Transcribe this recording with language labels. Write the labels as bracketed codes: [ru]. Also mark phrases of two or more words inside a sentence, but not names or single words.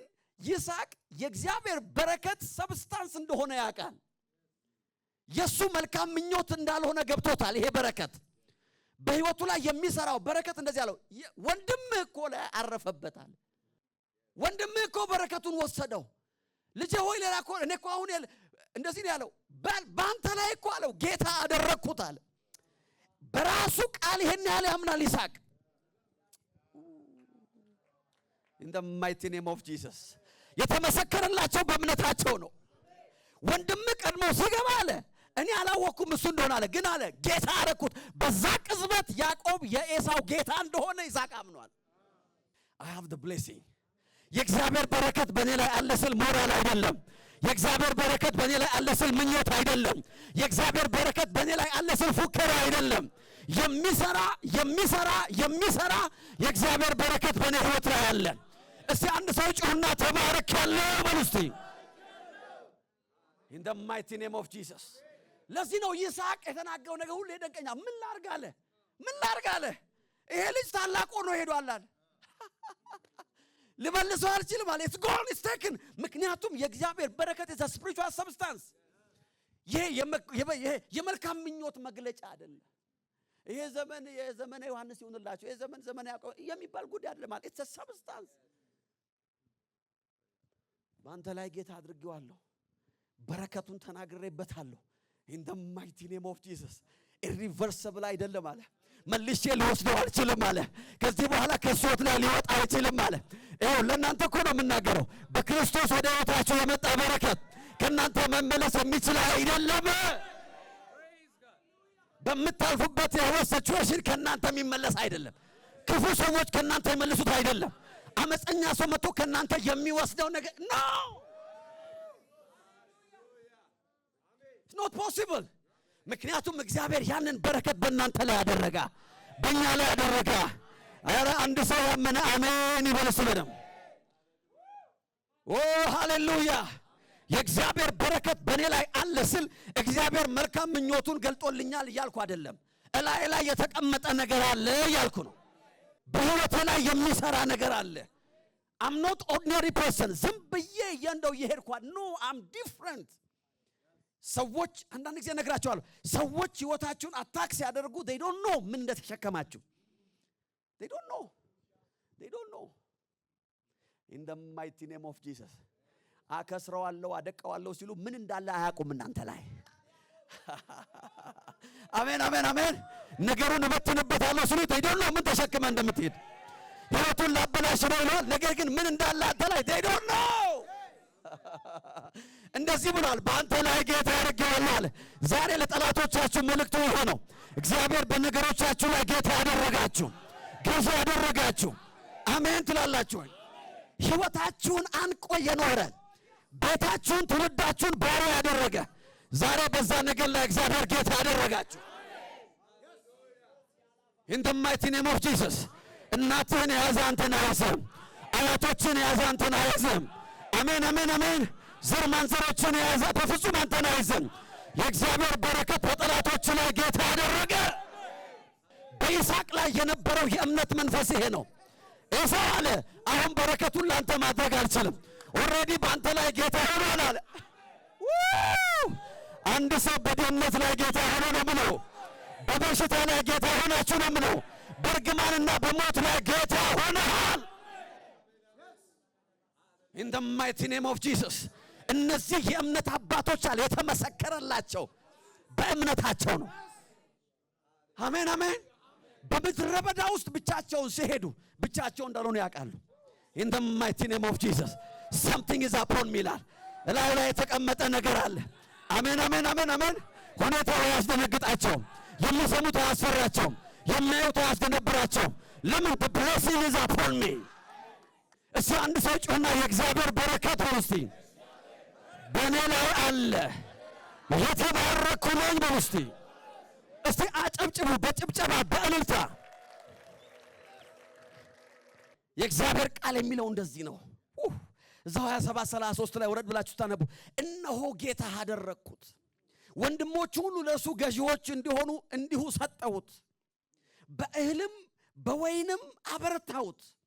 [am] ይስሐቅ የእግዚአብሔር በረከት ሰብስታንስ እንደሆነ ያውቃል የሱ መልካም ምኞት እንዳልሆነ ገብቶታል ይሄ በረከት በህይወቱ ላይ የሚሰራው በረከት እንደዚህ ያለው ወንድምህ እኮ ላይ አረፈበታል ወንድምህ እኮ በረከቱን ወሰደው ልጄ ሆይ ሌላ እኮ እኔ እኮ አሁን እንደዚህ ነው ያለው ባንተ ላይ እኮ አለው ጌታ አደረኩት አለ በራሱ ቃል ይሄን ያለ ያምናል ይስሐቅ [en] in the mighty name of Jesus [am] የተመሰከረላቸው በእምነታቸው ነው ወንድምህ ቀድሞ ሲገባ አለ እኔ አላወኩም እሱ እንደሆነ አለ ግን አለ ጌታ አረኩት በዛ ቅጽበት ያዕቆብ የኤሳው ጌታ እንደሆነ ይስሐቅ አምኗል [en] I have the blessing [am] የእግዚአብሔር በረከት በእኔ ላይ አለ ስል ሞራል አይደለም የእግዚአብሔር በረከት በእኔ ላይ አለ ስል ምኞት አይደለም የእግዚአብሔር በረከት በእኔ ላይ አለ ስል ፉከራ አይደለም የሚሰራ የእግዚአብሔር በረከት በእኔ ህይወት ላይ አለ እስቲ አንድ ሰው ጮህና ተባረክያለሁ በሉ እስቲ [en] in the mighty name of Jesus [am] ለዚህ ነው ይስሐቅ የተናገረው ነገር ሁሉ ይደንቀኛል ምን ላርግ አለ ይሄ ልጅ ታላቅ ሆኖ ሄዷል አለ ልመልሰው አልችልም አለ [en] it's gone it's taken [am] ምክንያቱም የእግዚአብሔር በረከት [en] is a spiritual substance [am] ይሄ የመልካም ምኞት መግለጫ አይደለም ይሄ የዘመነ ዮሐንስ ይሁንላችሁ ይሄ ዘመነ ያዕቆብ የሚባል ጉዳይ አይደለም ማለት [en] it's a substance [am] ባንተ ላይ ጌታ አድርጌዋለሁ በረከቱን ተናግሬበታለሁ [en] in the mighty name of Jesus [am] irreversible አይደለም አለ መልሼ ልወስደው አልችልም አለ ከዚህ በኋላ ከሶት ላይ ሊወጣ አይችልም አለ ይሄው ለእናንተ እኮ ነው የምናገረው በክርስቶስ ወደ ህይወታችሁ የመጣ በረከት ከእናንተ መመለስ የሚችል አይደለም በመታልፉበት የህይወት ሲቹዌሽን ከእናንተ የሚመለስ አይደለም ክፉ ሰዎች ከእናንተ የሚመለሱት አይደለም አመፀኛ ሰው መጥቶ ከእናንተ የሚወስደው ነገር [en] no it's not possible [am] ምክንያቱም እግዚአብሔር ያንን በረከት በእናንተ ላይ ያደረጋ በእኛ ላይ ያደረጋ አረ አንድ ሰው ያመነ አሜን ይበልስ በደም ኦ ሃሌሉያ የእግዚአብሔር በረከት በእኔ ላይ አለ ስል እግዚአብሔር መልካም ምኞቱን ገልጦልኛል እያልኩ አይደለም ላይ የተቀመጠ ነገር አለ እያልኩ ነው በህይወቴ ላይ የሚሰራ ነገር አለ [en] I'm not ordinary person [am] ዝም ብዬ እንደው ይሄድኳ [en] no I'm different [am] ሰዎች አንዳንድ ጊዜ ነግራቸዋለሁ ሰዎች ህይወታችሁን አታክ ሲያደርጉ [en] they don't know [am] ምን እንደተሸከማችሁ [en] they don't know in the mighty name of Jesus [am] አከስረዋለሁ አደቀዋለሁ ሲሉ ምን እንዳለ አያውቁም እናንተ ላይ አሜን ነገሩን እበትንበታለሁ ሲሉ [en] they don't know [am] ምን ተሸክመ እንደምትሄድ ህይወቱን ላበላሽ ነው ይላል ነገር ግን ምን እንዳለ አንተ ላይ [en] they don't know [am] እንደዚህ ብሏል በአንተ ላይ ጌታ ያደርጋል አለ ዛሬ ለጠላቶቻችሁ መልእክቱ ሆነው እግዚአብሔር በነገሮቻችሁ ላይ ጌታ ያደረጋችሁ ገዢ ያደረጋችሁ አሜን ትላላችሁ ህይወታችሁን አንቆ የኖረ ቤታችሁን ትውልዳችሁን ባሪያ ያደረገ ዛሬ በዛ ነገር ላይ እግዚአብሔር ጌታ ያደረጋችሁ [en] in the mighty name of Jesus [am] እናትህን ያዘ አንተን አይዘም አያቶችን ያዘ አንተን አይዘም አሜን ዘር ማንዘሮችን ያዘ በፍጹም አንተን አይዘም የእግዚአብሔር በረከት በጠላቶች ላይ ጌታ ያደረገ በይስሐቅ ላይ የነበረው የእምነት መንፈስ ይሄ ነው ኤሳው አለ አሁን በረከቱን ላንተ ማድረግ አልችልም ኦሬዲ ባንተ ላይ ጌታ ሆኗል አለ አንድ ሰው በድህነት ላይ ጌታ ሆኖ ነው ምነው በበሽታ ላይ ጌታ ሆናችሁ ነው ምነው በርግማንና በሞት ላይ ጌታ ሆነሃል [en] in the mighty name of Jesus [am] እነዚህ የእምነት አባቶች አለ የተመሰከረላቸው በእምነታቸው ነው። አሜን አሜን። በምድረ በዳ ውስጥ ብቻቸውን ሲሄዱ ብቻቸውን እንዳልሆኑ ያውቃሉ። [en] in the mighty name of Jesus something is upon me [am] ይላል። እላዩ ላይ የተቀመጠ ነገር አለ። አሜን አሜን አሜን አሜን። ሁኔታው ያስደነግጣቸው፣ የሚሰሙት ያስፈራቸው፣ የሚያዩት ያስደነብራቸው። ለምን? [en] the blessing is upon me። [am] እሱ አንድ ሰው ጮህና የእግዚአብሔር በረከት ነው እስቲ በእኔ ላይ አለ፣ የተባረኩ ነኝ በሉ እስቲ። እስቲ አጨብጭቡ በጭብጨባ በእልልታ። የእግዚአብሔር ቃል የሚለው እንደዚህ ነው። እዛው 27:33 ላይ ወረድ ብላችሁ ታነቡ። እነሆ ጌታ አደረግኩት፣ ወንድሞቹ ሁሉ ለእሱ ገዢዎች እንዲሆኑ እንዲሁ ሰጠሁት፣ በእህልም በወይንም አበረታሁት።